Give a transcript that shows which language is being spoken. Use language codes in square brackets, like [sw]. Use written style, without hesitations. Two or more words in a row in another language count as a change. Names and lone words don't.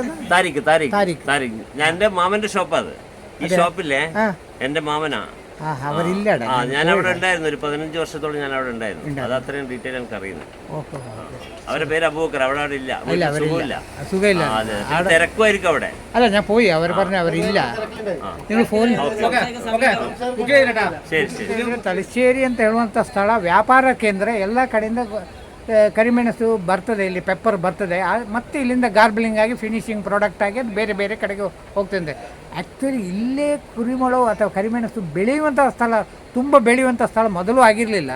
[ml] താരിഖ് ഞാൻ എന്റെ മാമന്റെ ഷോപ്പാ അത് ഈ ഷോപ്പില്ലേ എന്റെ മാമനാ ഞാൻ അവിടെ ഉണ്ടായിരുന്നു ഒരു 15 വർഷത്തോളം ഞാൻ അവിടെ ഉണ്ടായിരുന്നു അത് അത്രയും ഡീറ്റെയിൽ എനിക്ക് അറിയുന്നത് അവരുടെ പേര് അബൂബക്കർ അവിടെ ഇല്ല സുഖമില്ല തിരക്കുമായിരിക്കും അവിടെ അല്ല ഞാൻ പോയി അവർ പറഞ്ഞു അവരില്ല നിങ്ങൾ [kn] ಫೋನ್ ತಲಶ್ಶೇರಿ ಅಂತ ಹೇಳುವಂಥ ಸ್ಥಳ ವ್ಯಾಪಾರ ಕೇಂದ್ರ ಎಲ್ಲ ಕಡೆಯಿಂದ ಕರಿಮೆಣಸು ಬರ್ತದೆ ಇಲ್ಲಿ ಪೆಪ್ಪರ್ ಬರ್ತದೆ ಮತ್ತೆ ಇಲ್ಲಿಂದ ಗಾರ್ಬಲಿಂಗ್ ಆಗಿ [en] finishing product [kn] ಆಗಿ ಅದು ಬೇರೆ ಬೇರೆ ಕಡೆಗೆ ಹೋಗ್ತದೆ ಆ್ಯಕ್ಚುಲಿ ಇಲ್ಲೇ ಕುರಿಮೊಳವು ಅಥವಾ ಕರಿಮೆಣಸು ಬೆಳೆಯುವಂಥ ಸ್ಥಳ, ತುಂಬ ಬೆಳೆಯುವಂಥ ಸ್ಥಳ ಮೊದಲು ಆಗಿರಲಿಲ್ಲ.